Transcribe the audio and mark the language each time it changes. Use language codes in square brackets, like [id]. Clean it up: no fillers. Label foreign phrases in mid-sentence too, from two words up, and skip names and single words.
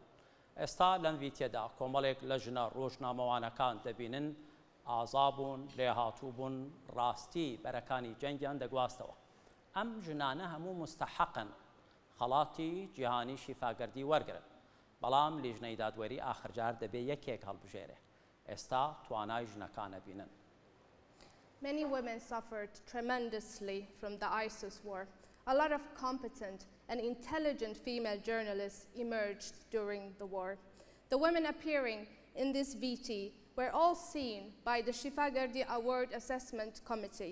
[ckb] ئێستا لەم ڤیدیۆدا کۆمەڵێک لە ژنە ڕۆژنامەوانەکان دەبینن ئازا بوون لێهاتوو بوون ڕاستی بەرەکانی جەنگیان دەگواستەوە. ئەم ژنانە هەموو مستەحەقن خەڵاتی جیهانی شیفاگەردی وەرگرن بەڵام لیژنەی دادوەری ئاخرجار دەبێ یەکێک هەڵبژێرێ. ئێستا توانای ژنەکانە بینن. [en] Many women suffered tremendously from the ISIS war. A lot of competent and intelligent female journalists emerged during the war. The women appearing in this VT were all seen by the Shifa Gardi Award Assessment Committee.